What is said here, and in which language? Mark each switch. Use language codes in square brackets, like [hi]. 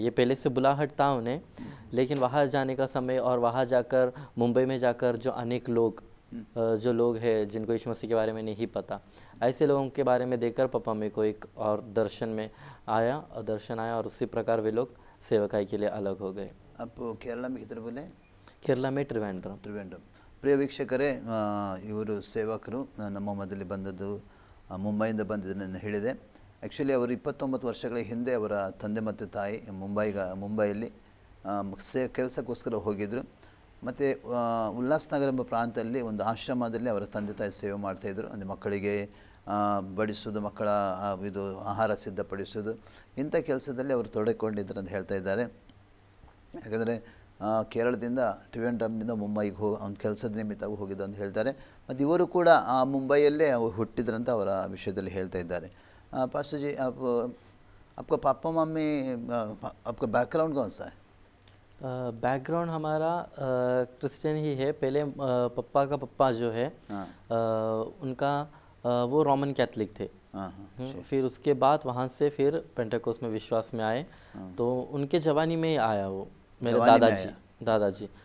[hi] ये पहले से बुलाहट था उन्हें, लेकिन वहाँ जाने का समय और वहाँ जाकर मुंबई में जाकर जो अनेक लोग हैं जिनको यीशु मसीह के बारे में नहीं पता, ऐसे लोगों के बारे में देखकर पापा मेरे को एक और दर्शन आया और उसी प्रकार वे लोग सेवकाई के लिए अलग हो गए. आप केरला में किधर बोले? केरला में त्रिवेंद्रम. [kn] ಪ್ರಿಯ ವೀಕ್ಷಕರೇ, ಇವರು ಸೇವಕರು ನಮ್ಮ ಮಧ್ಯದಲ್ಲಿ ಬಂದದ್ದು ಮುಂಬೈಯಿಂದ ಬಂದಿದ್ದನ್ನು ಹೇಳಿದೆ. ಆ್ಯಕ್ಚುಲಿ ಅವರು 29 ವರ್ಷಗಳ ಹಿಂದೆ ಅವರ ತಂದೆ ಮತ್ತು ತಾಯಿ ಮುಂಬೈಯಲ್ಲಿ ಕೆಲಸಕ್ಕೋಸ್ಕರ ಹೋಗಿದ್ದರು. ಮತ್ತು ಉಲ್ಲಾಸ್ನಗರ ಎಂಬ ಪ್ರಾಂತದಲ್ಲಿ ಒಂದು ಆಶ್ರಮದಲ್ಲಿ ಅವರ ತಂದೆ ತಾಯಿ ಸೇವೆ ಮಾಡ್ತಾಯಿದ್ರು. ಅಂದರೆ ಮಕ್ಕಳಿಗೆ ಬಡಿಸೋದು, ಮಕ್ಕಳ ಇದು ಆಹಾರ ಸಿದ್ಧಪಡಿಸೋದು, ಇಂಥ ಕೆಲಸದಲ್ಲಿ ಅವರು ತೊಡಗಿಕೊಂಡಿದ್ರು ಅಂತ ಹೇಳ್ತಾ ಇದ್ದಾರೆ. ಯಾಕಂದರೆ ಕೇರಳದಿಂದ ಟ್ರಿವೆಂಡ್ರಮ್ನಿಂದ ಮುಂಬೈಗೆ ಅವ್ನ ಕೆಲಸದ ನಿಮಿತ್ತವಾಗಿ ಹೋಗಿದ್ದು ಅಂತ ಹೇಳ್ತಾರೆ. ಮತ್ತು ಇವರು ಕೂಡ ಮುಂಬೈಯಲ್ಲೇ ಹುಟ್ಟಿದ್ರಂತ ಅವರ ವಿಷಯದಲ್ಲಿ ಹೇಳ್ತಾ ಇದ್ದಾರೆ. [hi] पास्टर जी, आपका पापा मम्मी, आपका बैकग्राउंड कौन सा है? बैकग्राउंड हमारा क्रिश्चियन ही है. पहले पापा का पप्पा जो है उनका वो रोमन कैथलिक थे. फिर उसके बाद वहाँ से फिर पेंटेकोस्ट में विश्वास में आए. तो उनके जवानी में ही आया वो मेरे दादाजी.